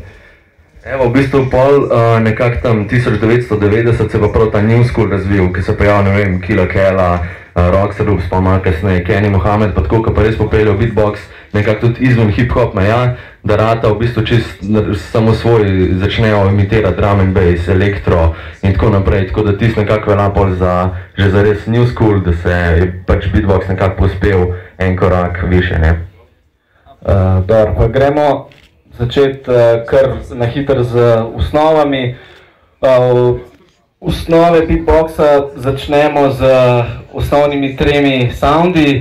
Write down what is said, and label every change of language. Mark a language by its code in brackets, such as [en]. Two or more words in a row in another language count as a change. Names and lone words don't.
[sl] Evo, v bistvu pol nekako tam 1990 se pa prav ta [en] new school [sl] razvil, ki se pojavil, ne vem, Killa Kela, Roxaroops, pa malo kasneje, Kenny Mohamed, pa tako, ki pa res popeljejo beatbox, nekako tudi izven hip-hop meja, da rata v bistvu čist samo svoj začnejo imitirati [en] drum and bass, [sl] elektro in tako naprej, tako da tisto nekako velja pol za že za res [en] new school, [sl] da se je pač beatbox nekako pospel en korak više, ne. Dobro, pa gremo začeti kar na hitro z osnovami. Osnove beatboxa začnemo z osnovnimi tremi soundi.